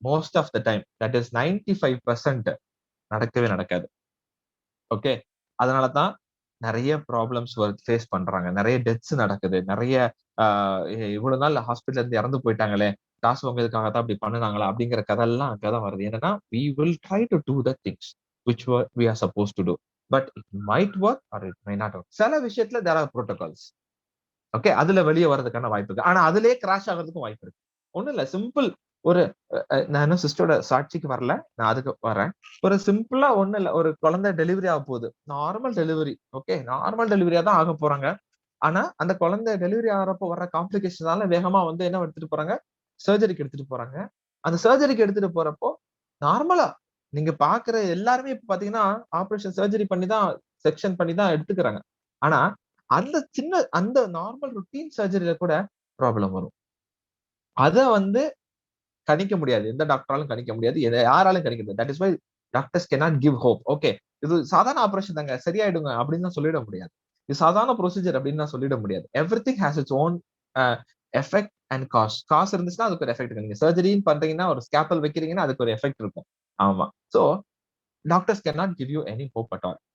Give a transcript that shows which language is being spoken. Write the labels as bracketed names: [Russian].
[English] most of the time, that is 95% [Tamil] நடக்கவே நடக்காது. Okay, அதனாலதான் நிறைய ப்ராப்ளம்ஸ் ஃபேஸ் பண்றாங்க, நிறைய டெத்ஸ் நடக்குது, நிறைய இவ்வளவு நாள் ஹாஸ்பிட்டல் இருந்து இறந்து போயிட்டாங்களே, காசு வாங்குறதுக்காக தான் அப்படி பண்ணுனாங்களா அப்படிங்கிற கதெல்லாம் அங்கதான் வருது. என்னன்னா [English] we will try to do the things which we are supposed to do, but it might work or it may not work. [Tamil] சில விஷயத்துல [English] there are protocols. [Tamil] ஓகே, அதுல வெளியே வர்றதுக்கான வாய்ப்பு இருக்கு, ஆனா அதுலயே கிராஷ் ஆகிறதுக்கும் வாய்ப்பு இருக்கு. ஒண்ணும் இல்ல, சிம்பிள் ஒரு நான் இன்னும் சிஸ்டரோட சாட்சிக்கு வரல, நான் அதுக்கு வரேன். ஒரு சிம்பிளா ஒண்ணு இல்ல, ஒரு குழந்தை டெலிவரி ஆக போகுது, நார்மல் டெலிவரி. ஓகே, நார்மல் டெலிவரியா தான் ஆக போறாங்க. ஆனா அந்த குழந்தை டெலிவரி ஆகிறப்போ வர்ற காம்ப்ளிகேஷனால வேகமா வந்து என்ன எடுத்துட்டு போறாங்க, சர்ஜரிக்கு எடுத்துட்டு போறாங்க. அந்த சர்ஜரிக்கு எடுத்துட்டு போறப்போ நார்மலா நீங்க பாக்குற எல்லாருமே இப்ப பாத்தீங்கன்னா ஆபரேஷன் சர்ஜரி பண்ணி தான், செக்ஷன் பண்ணி தான் எடுத்துக்கிறாங்க. ஆனா அந்த நார்மல் ருட்டீன் சர்ஜரியில கூட ப்ராப்ளம் வரும். அத வந்து கணிக்க முடியாது, எந்த டாக்டராலும் கணிக்க முடியாது, யாராலும் கணிக்க முடியாது. [English] That is why doctors cannot give hope. [Tamil] Okay, இது சாதாரண ஆபரேஷன் தாங்க, சரியாயிடுங்க அப்படின்னு சொல்லிட முடியாது. இது சாதாரண ப்ரொசீஜர் அப்படின்னு சொல்லிட முடியாது. [English] Everything has its own effect and cost. [Tamil] காசு இருந்துச்சுன்னா அதுக்கு ஒரு எஃபெக்ட் இருக்கு. நீங்க சர்ஜரின்னு பண்றீங்கன்னா, ஒரு ஸ்கேப்பல் வைக்கிறீங்கன்னா அதுக்கு ஒரு எஃபெக்ட் இருக்கும். [English] ஆமா, so doctors cannot give you any hope at all.